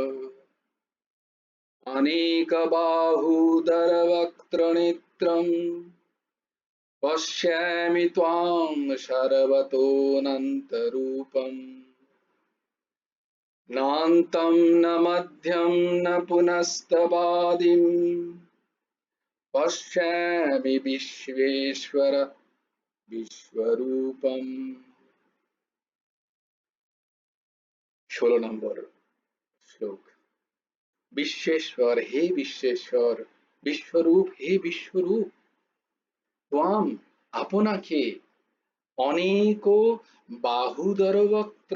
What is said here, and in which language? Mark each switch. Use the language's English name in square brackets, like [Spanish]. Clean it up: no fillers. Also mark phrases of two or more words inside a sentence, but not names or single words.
[Sanskrit] अनेकबाहूदर वक्त्रनेत्रम् पश्यामि त्वां सर्वतोऽनन्तरूपम्। नान्तं न मध्यं न पुनस्तवादिम्, पश्यामि विश्वेश्वर विश्वरूपम्। [Bangla] 16 নম্বর শ্লোক। বিশ্বেশ্বর, হে বিশ্বেশ্বর, বিশ্বরূপ, হে বিশ্বরূপ, ত্বাম, আপনাকে, [Sanskrit] অনেক বাহুদর বক্ত্র